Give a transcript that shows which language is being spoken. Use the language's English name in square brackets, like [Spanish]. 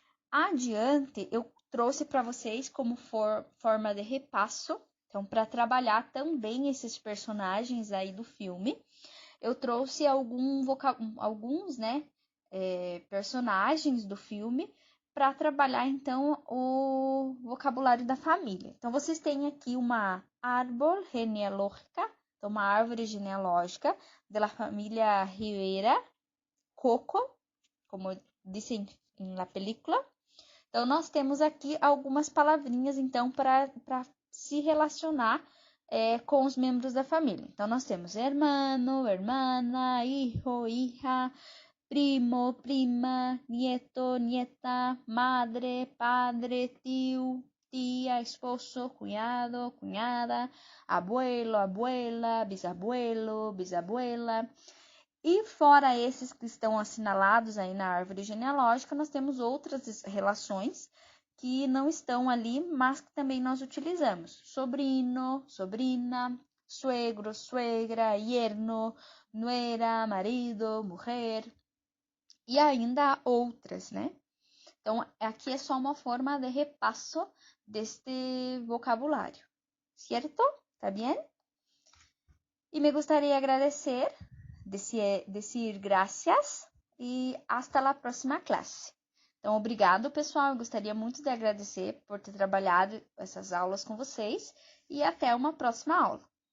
[Portuguese] Adiante, eu trouxe para vocês como forma de repasso, então para trabalhar também esses personagens aí do filme, eu trouxe alguns, né, personagens do filme para trabalhar então o vocabulário da família. Então vocês têm aqui uma [Spanish] árbol genealógica, [Portuguese] então uma árvore genealógica da família Rivera [Spanish] coco, [Portuguese] como dizem na [Spanish] película. [Portuguese] Então, nós temos aqui algumas palavrinhas, então, para se relacionar com os membros da família. Então, nós temos [Spanish] hermano, hermana, hijo, hija, primo, prima, nieto, nieta, madre, padre, tio, tia, esposo, cunhado, cunhada, abuelo, abuela, bisabuelo, bisabuela. [Portuguese] E fora esses que estão assinalados aí na árvore genealógica, nós temos outras relações que não estão ali, mas que também nós utilizamos. [Spanish] Sobrino, sobrinha, suegro, suegra, yerno, nuera, marido, mulher. [Portuguese] E ainda há outras, né? Então, aqui é só uma forma de repasso deste vocabulário. [Spanish] ¿Cierto? ¿Está bien? E me gustaría agradecer, decir gracias e hasta la próxima classe. [Portuguese] Então, obrigado, pessoal. Eu gostaria muito de agradecer por ter trabalhado essas aulas com vocês e até uma próxima aula.